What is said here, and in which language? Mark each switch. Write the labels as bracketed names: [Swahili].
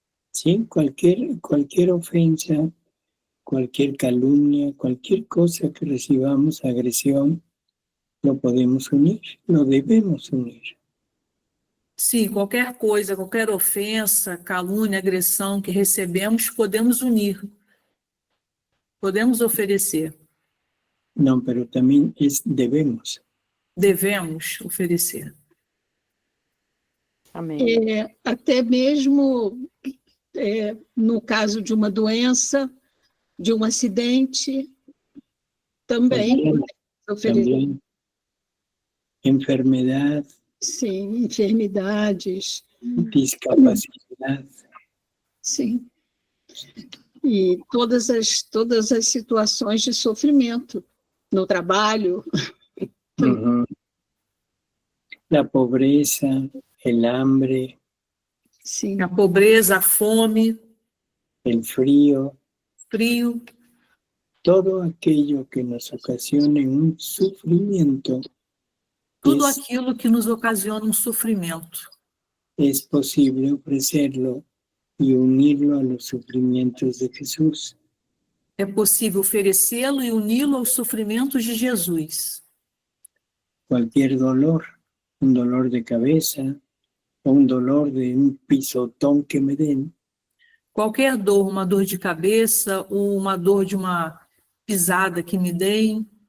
[Spanish] Sí, cualquier ofensa, cualquier calumnia, cualquier cosa que recibamos, agresión, lo podemos unir, lo debemos unir. [Portuguese] Sim, qualquer coisa, qualquer ofensa, calúnia, agressão que recebemos, podemos unir. Podemos oferecer. [Spanish] No, pero también debemos. [Portuguese] Devemos oferecer. Amém. Até mesmo no caso de uma doença, de um acidente, também oferecer. [Spanish] También enfermedad, [Portuguese] Sim, enfermidades. [Spanish] discapacidad. [Portuguese] Sim. E todas as situações de sofrimento no trabalho. [Spanish] Ujú. La pobreza, el hambre, [Portuguese] Sim. A pobreza, a fome, [Spanish] el frío, [Portuguese] frio, [Spanish] todo aquello que nos ocasione un sufrimiento, [Portuguese] tudo aquilo que nos ocasiona um sofrimento. [Spanish] es posible ofrecerlo y unirlo a los sufrimientos de Jesús. [Portuguese] É possível oferecê-lo e uni-lo aos sofrimentos de Jesus. [Spanish] Cualquier dolor, un dolor de cabeza, o un dolor de un pisotón que me den, [Portuguese] Qualquer dor, uma dor de cabeça ou uma dor de uma pisada que me deem,